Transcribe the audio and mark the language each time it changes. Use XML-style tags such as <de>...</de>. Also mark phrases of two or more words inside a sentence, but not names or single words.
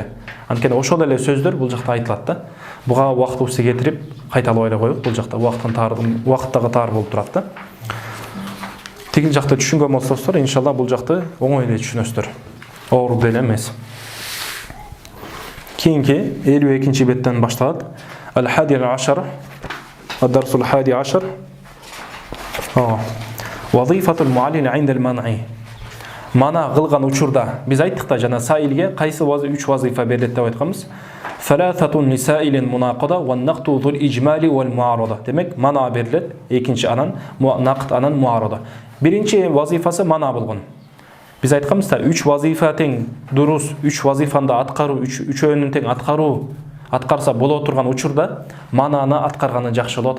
<ky>Анткени ошол эле сөздөр бул жакта айтылат да. Буга убактыбызды кетирип, кайталап эле коюп, бул жакта убакыттагы таар болуп турат да. Тигил жакта түшүнгөн болсоңуздар, иншалла бул жакты оңой эле түшүнөсүздөр. Оор деле эмес. Кийинки 52-чи беттен башталат.</ky> <ar>الحادي عشر. الدرس الحادي عشر. وظيفة المعلم عند المنع.</ar> <ky>Мана кылган учурда биз айттык да жана саилге кайсы 3 вазифа берилет деп айтканбыз.</ky> <ar>ثلاثة للسائل المناقضة والنقض ذو الإجمال والمعارضة.</ar> <ky>Демек мана берилет, экинчи анан нақт анан муарада. Биринчи вазифасы мана болгон. Биз айтканбыз да 3 вазифа тең дурус, 3 вазифанды аткаруу, үчөөнүн тең аткарса боло турган учурда мананы аткарганы жакшы болот.</ky>